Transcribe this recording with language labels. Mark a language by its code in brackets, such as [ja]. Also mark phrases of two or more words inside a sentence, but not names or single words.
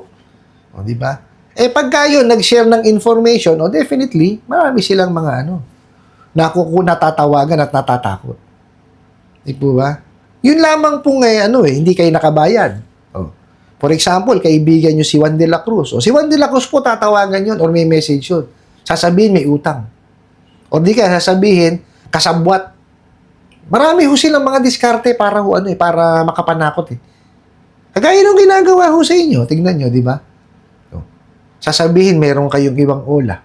[tl] Di ba? Pagka yun, nag-share ng information, definitely, marami silang mga natatawagan at natatakot. Di po ba? Yun lamang po hindi kayo nakabayad. [en] For example, [tl] kaibigan nyo si Juan de la Cruz. Si Juan de la Cruz po tatawagan yun or may message yun. Sasabihin may utang. O di kaya sasabihin, kasabwat. Marami ho silang mga diskarte para para makapanakot Kagaya nung ginagawa ho sa inyo. Tignan nyo, di ba? Sasabihin, meron kayong ibang ola.